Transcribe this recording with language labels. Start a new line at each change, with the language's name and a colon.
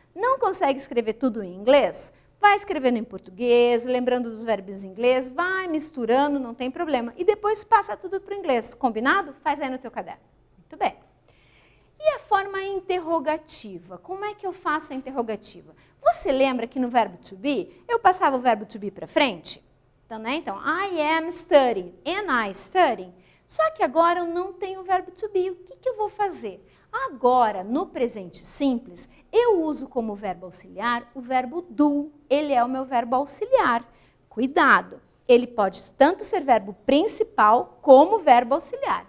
Portuguese: Não consegue escrever tudo em inglês? Vai escrevendo em português, lembrando dos verbos em inglês, vai misturando, não tem problema. E depois passa tudo para o inglês. Combinado? Faz aí no teu caderno. Muito bem. E a forma interrogativa? Como é que eu faço a interrogativa? Você lembra que no verbo to be, eu passava o verbo to be para frente? Então, né? Então,
English: I am studying and I studying.
Portuguese: Só que agora eu não tenho o verbo to be. O que eu vou fazer? Agora, no presente simples, eu uso como verbo auxiliar o verbo do. Ele é o meu verbo auxiliar. Cuidado! Ele pode tanto ser verbo principal como verbo auxiliar.